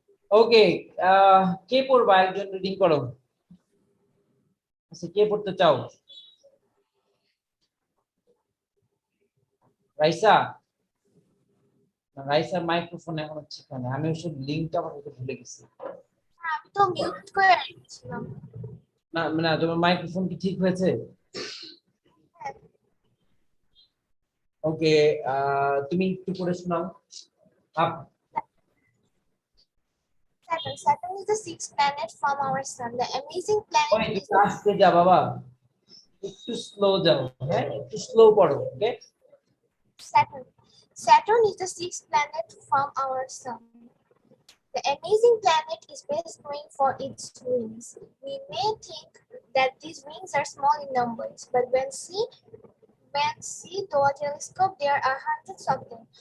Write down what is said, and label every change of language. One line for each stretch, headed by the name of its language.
Bangla: ওকে কে পড়বা একজন রিডিং করো আচ্ছা কে পড়তে চাও রাইসা রাইসার মাইক্রোফোন এখন হচ্ছে কেন আমি ওসব লিংকটা পাঠাতে ভুলে গেছি আমি তো মিউট করে রেখেছিলাম। না না তোমার মাইক্রোফোন কি ঠিক হয়েছে ওকে তুমি একটু পড়ে শোনাও up
English: Saturn is the sixth planet from our sun. The amazing
Bangla: ওই
English: planet is
Bangla: একটু আস্তে যা বাবা একটু স্লো যাও হ্যাঁ একটু স্লো পড়ো ওকে
English: Saturn. Saturn is the sixth planet from our sun. The amazing planet is best known for its rings. We may think that these rings are small in numbers, but when seen through a telescope, there are hundreds of them.